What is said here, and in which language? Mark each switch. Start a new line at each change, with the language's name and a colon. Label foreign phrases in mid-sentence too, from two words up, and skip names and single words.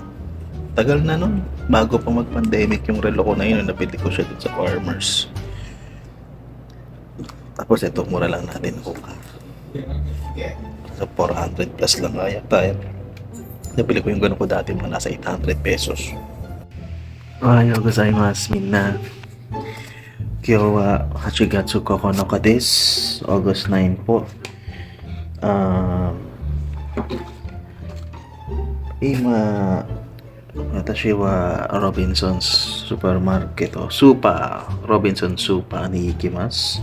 Filipino: Tagal na nun, bago pa mag-pandemic yung relo ko na yun, nabili ko siya dun sa Farmers. Tapos ito, mura lang natin kuha. So 400 plus lang kaya tayo. Nabili ko yung gano'n ko dati, mga nasa 800 pesos.
Japanese: おはようございます みんな. 今日は 8月9日です。August 9 po. Ima, watashi wa Robinson's Supermarket o Robinson Supa ni ikimasu.